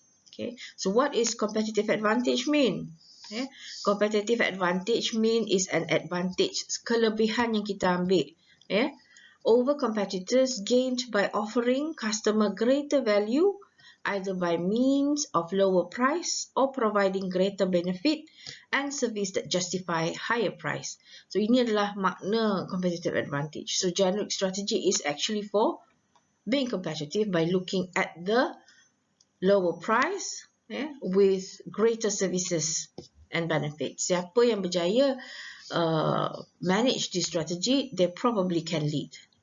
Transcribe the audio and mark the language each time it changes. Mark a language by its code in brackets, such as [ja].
[en] Okay, so what is competitive advantage mean? Competitive advantage mean is an advantage, [ms] kelebihan yang kita ambil [en] over competitors gained by offering customer greater value either by means of lower price or providing greater benefit and service that justify higher price. [ms] So ini adalah makna competitive advantage. [en] So generic strategy is actually for being competitive by looking at the lower price with greater services and benefits. [ms] Siapa yang berjaya [en] manage this strategy, they probably can lead.